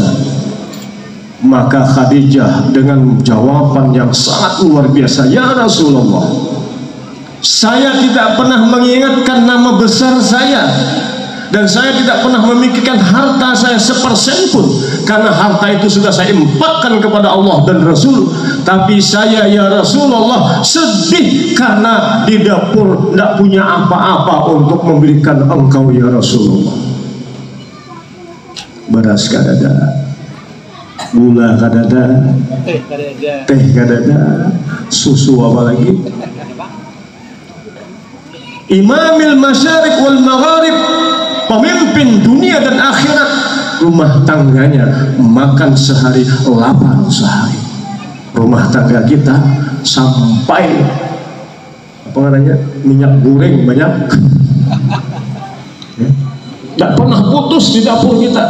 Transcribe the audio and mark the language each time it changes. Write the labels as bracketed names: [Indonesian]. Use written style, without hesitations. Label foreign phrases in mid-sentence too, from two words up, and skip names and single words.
[Indonesian] Maka Khadijah dengan jawaban yang sangat luar biasa, [Arabic] يا رسول الله, [Indonesian] saya tidak pernah mengingatkan nama besar saya, dan saya tidak pernah memikirkan harta saya sepersen pun, karena harta itu sudah saya infakkan kepada Allah dan Rasul. Tapi saya, [Arabic] يا رسول الله, [Indonesian] sedih karena di dapur tidak punya apa-apa untuk memberikan engkau, [Arabic] يا رسول الله. [Banjar] Beras kadada, gula kadada, teh kadada, susu apa lagi? [Arabic] إمام المشارق والمغارب, [Indonesian] pemimpin dunia dan akhirat, rumah tangganya makan sehari, lapar sehari. Rumah tangga kita sampai apa namanya, minyak goreng banyak, tidak pernah putus di dapur kita.